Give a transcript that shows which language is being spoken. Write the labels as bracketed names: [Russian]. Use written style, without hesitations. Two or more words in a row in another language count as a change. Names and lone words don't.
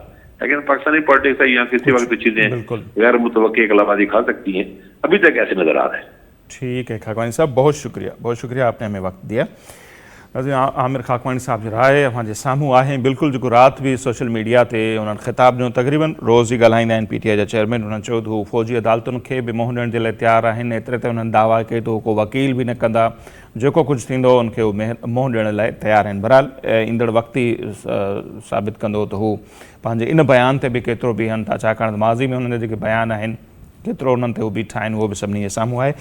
[Urdu] لیکن پاکستانی پالیٹکس ہے, یہاں کسی وقت چیزیں غیر متوقع انقلاباتی کھا سکتی ہیں, ابھی تک ایسے نظر آ رہے ہیں. ٹھیک ہے خاکوانی صاحب, بہت شکریہ آپ نے ہمیں وقت دیا. [Sindhi] عامر خاکوانی صاحب جو رائے ہمارے ساموں آئے بالکل جو رات بھی سوشل میڈیا تے انہوں نے خطاب جو تقریباً روز ہی ॻाल्हाईंदा आहिनि PTI जा चेयरमैन. उन्हनि चयो त हू फ़ौजी अदालतुनि खे बि मुंहुं ॾियण जे लाइ तयारु आहिनि. एतिरे ते उन्हनि दावा कयो त को वकील बि न कंदा, जेको कुझु थींदो उनखे हू मुंहुं ॾियण लाइ तयारु आहिनि. बहरहाल ईंदड़ वक़्त ई साबित कंदो त हू पंहिंजे इन बयान ते बि केतिरो बीहनि था, छाकाणि त माज़ी में उन्हनि जा जेके बयान आहिनि केतिरो उन्हनि ते हू बीठा आहिनि उहो बि सभिनी जे साम्हूं आहे.